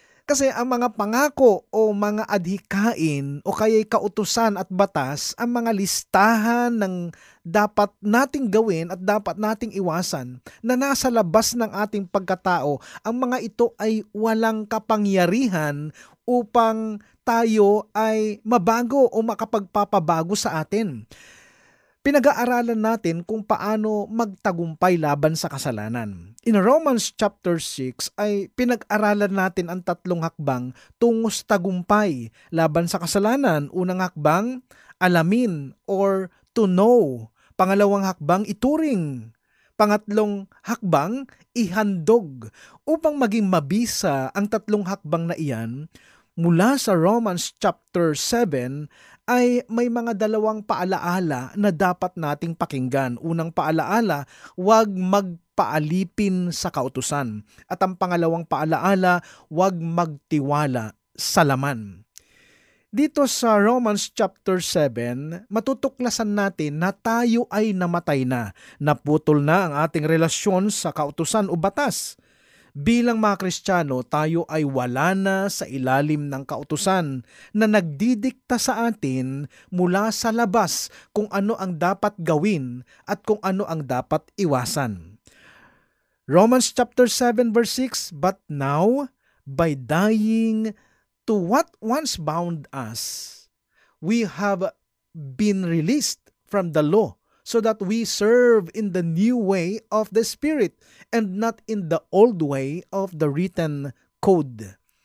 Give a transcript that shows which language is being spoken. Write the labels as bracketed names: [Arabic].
[Filipino] Kasi ang mga pangako o mga adhikain o kaya'y kautusan at batas, ang mga listahan ng dapat nating gawin at dapat nating iwasan na nasa labas ng ating pagkatao, ang mga ito ay walang kapangyarihan upang tayo ay mabago o makapagpapabago sa atin. Pinag-aaralan natin kung paano magtagumpay laban sa kasalanan. [English] In Romans chapter 6 [Filipino] ay pinag-aralan natin ang 3 hakbang tungo sa tagumpay laban sa kasalanan. Unang hakbang, alamin [English] or to know. [Filipino] Pangalawang hakbang, ituring. Pangatlong hakbang, ihandog. Upang maging mabisa ang 3 hakbang na iyan, mula sa Romans chapter 7 ay may mga 2 paalaala na dapat nating pakinggan. Unang paalaala, huwag magpaalipin sa kautusan. At ang pangalawang paalaala, huwag magtiwala sa laman. Dito sa Romans chapter 7, matutuklasan natin na tayo ay namatay na. Naputol na ang ating relasyon sa kautusan o batas. Bilang mga Kristiyano, tayo ay wala na sa ilalim ng kautusan na nagdidikta sa atin mula sa labas kung ano ang dapat gawin at kung ano ang dapat iwasan. [English] Romans chapter 7 verse 6, "But now, by dying to what once bound us, we have been released from the law so that we serve in the new way of the Spirit and not in the old way of the written code.